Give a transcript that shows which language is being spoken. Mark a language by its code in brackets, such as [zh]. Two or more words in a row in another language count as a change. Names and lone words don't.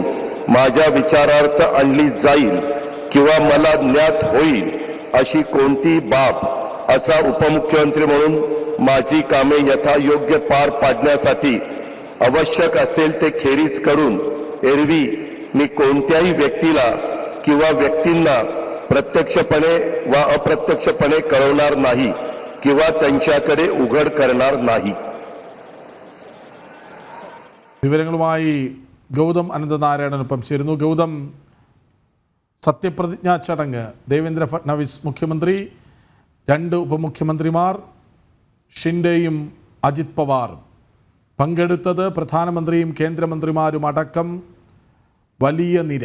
[mr] माझ्या विचारार्थ आणली जाईल किंवा मला ज्ञात होईल अशी कोणती बाब असा उपमुख्यमंत्री म्हणून माझी कामे यथायोग्य पार पाडण्यासाठी आवश्यक असेल ते खेरीज करून एरवी मी कोणत्याही व्यक्तीला किंवा व्यक्तींना प्रत्यक्षपणे व अप्रत्यक्षपणे कळवणार नाही किंवा त्यांच्याकडे उघड करणार नाही. [ml] വിവരങ്ങളുമായി ഗൗതം അനന്തനാരായണനൊപ്പം ചേരുന്നു. ഗൗതം, സത്യപ്രതിജ്ഞാ ചടങ്ങ് ദേവേന്ദ്ര ഫട്നാവിസ് മുഖ്യമന്ത്രി, രണ്ട് ഉപമുഖ്യമന്ത്രിമാർ ഷിൻഡെയും അജിത് പവാറും പങ്കെടുത്തത്, പ്രധാനമന്ത്രിയും കേന്ദ്രമന്ത്രിമാരും അടക്കം വലിയ നിര.